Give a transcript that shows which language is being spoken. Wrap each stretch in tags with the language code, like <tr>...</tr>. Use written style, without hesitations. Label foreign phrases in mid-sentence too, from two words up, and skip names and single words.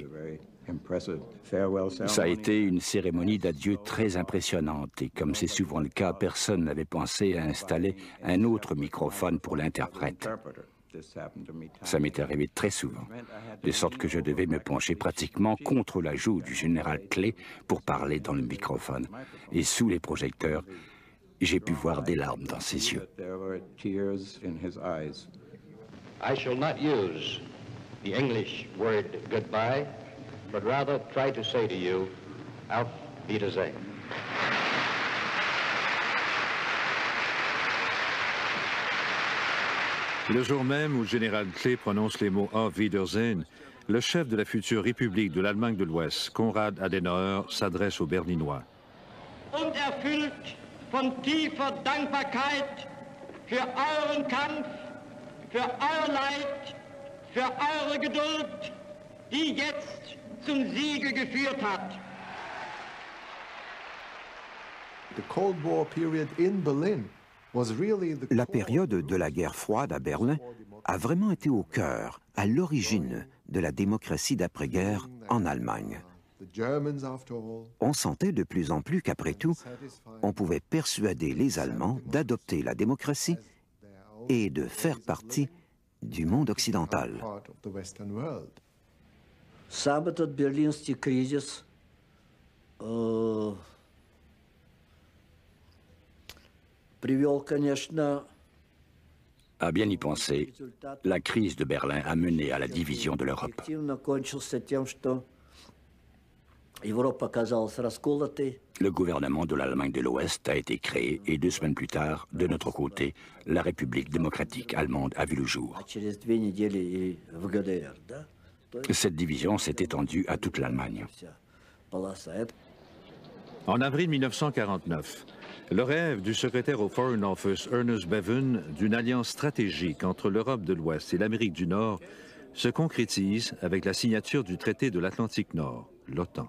<fr>Ça a été une cérémonie d'adieu très impressionnante et comme c'est souvent le cas, personne n'avait pensé à installer un autre microphone pour l'interprète. Ça m'est arrivé très souvent, de sorte que je devais me pencher pratiquement contre la joue du général Clay pour parler dans le microphone. Et sous les projecteurs, j'ai pu voir des larmes dans ses yeux.</fr> <en>I shall not use the English word goodbye, but rather try to say to you,</en> <de>Auf Wiedersehen.</de> <fr>Le jour même où le général Clay prononce les mots</fr> <de>Auf Wiedersehen,</de> <fr>le chef de la future République de l'Allemagne de l'Ouest, Konrad Adenauer, s'adresse aux Berlinois.</fr> <de>Und erfüllt von tiefer Dankbarkeit für euren Kampf, für euer Leid, für eure Geduld, die jetzt zum Siege geführt hat.</de> <fr>La période de la guerre froide à Berlin a vraiment été au cœur, à l'origine de la démocratie d'après-guerre en Allemagne. On sentait de plus en plus qu'après tout, on pouvait persuader les Allemands d'adopter la démocratie et de faire partie du monde occidental.</fr> <ru>Сам этот берлинский кризис привел, конечно,</ru> <fr>À bien y penser, la crise de Berlin a mené à la division de l'Europe.</fr> <ru>кончился тем, что Европа оказалась расколотой.</ru> <fr>Le gouvernement de l'Allemagne de l'Ouest a été créé et 2 semaines plus tard, de notre côté, la République démocratique allemande a vu le jour.</fr> <ru>Через 2 недели и в ГДР, да?</ru> <fr>Cette division s'est étendue à toute l'Allemagne. En avril 1949, le rêve du secrétaire au Foreign Office Ernest Bevin d'une alliance stratégique entre l'Europe de l'Ouest et l'Amérique du Nord se concrétise avec la signature du traité de l'Atlantique Nord, l'OTAN.</fr>